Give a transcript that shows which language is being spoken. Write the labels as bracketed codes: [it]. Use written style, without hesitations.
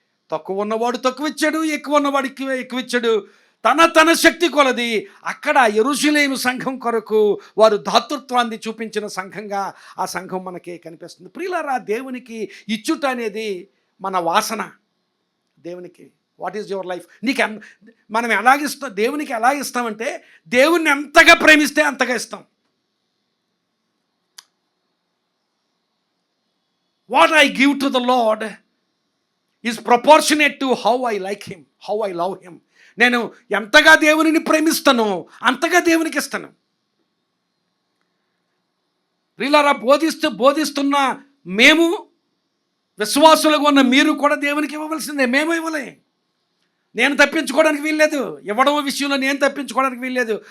[te] తక్కువ ఉన్నవాడు తక్కువ ఇచ్చాడు, ఎక్కువ ఉన్నవాడు ఎక్కువ ఇచ్చాడు. తన శక్తి కొలది అక్కడ యెరూషలేము సంఘం కొరకు వారు దాతృత్వాన్ని చూపించిన సంఘంగా ఆ సంఘం మనకి కనిపిస్తుంది. ప్రియులారా, దేవునికి ఇచ్చుట అనేది మన వాసన. దేవునికి [en] What is your life? [te] మనం ఎలాగిస్తాం, దేవునికి ఎలా ఇస్తామంటే దేవుణ్ణి ఎంతగా ప్రేమిస్తే అంతగా ఇస్తాం. [en] What I give to the Lord is proportionate to how I like Him, how I love Him. [te] నేను ఎంతగా దేవునిని ప్రేమిస్తానో అంతగా దేవునికి ఇస్తాను. ప్రియులారా, బోధిస్తున్న మేము, విశ్వాసులుగా ఉన్న మీరు కూడా దేవునికి ఇవ్వవలసిందే. మేము ఇవ్వలే. నేను తప్పించుకోవడానికి వీల్లేదు. ఇవ్వడం విషయంలో నేను తప్పించుకోవడానికి వీల్లేదు.